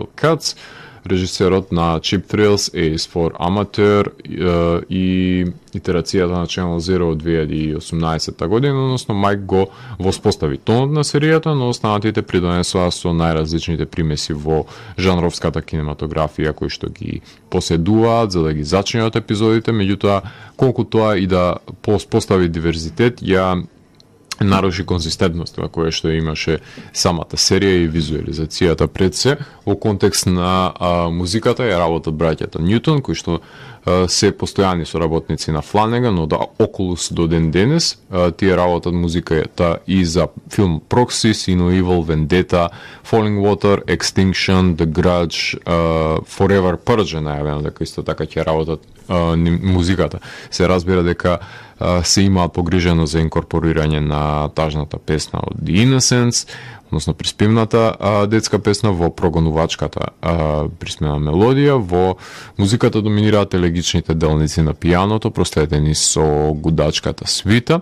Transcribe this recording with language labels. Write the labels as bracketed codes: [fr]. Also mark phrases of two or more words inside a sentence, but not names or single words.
[mk] Кац, режисерот на Cheap Thrills, Ace for Amateur и итерацијата на Channel Zero од 2018 година, односно Майк го воспостави тонот на серијата, но останатите придонесоа со најразличните примеси во жанровската кинематографија кои што ги поседуваат за да ги зачинат епизодите, меѓутоа колку тоа и да постави диверзитет, ја наруши конзистентноста која што имаше самата серија и визуализацијата пред се. Во контекст на музиката ја работат браќата Ньютон, кои што се постојани соработници на Фланеган од Окулус до ден денес. Тие работат музиката и за филм Proxy, Sin of Evil, Vendetta, Falling Water, Extinction, The Grudge, Forever Purge, најавено дека исто така ќе работат музиката. Се разбира дека се имаат погрижено за инкорпорирање на тажната песна од The Innocents, односно приспивната детска песна во прогонувачката приспивна мелодија. Во музиката доминираат елегичните делници на пијаното, проследени со гудачката свита.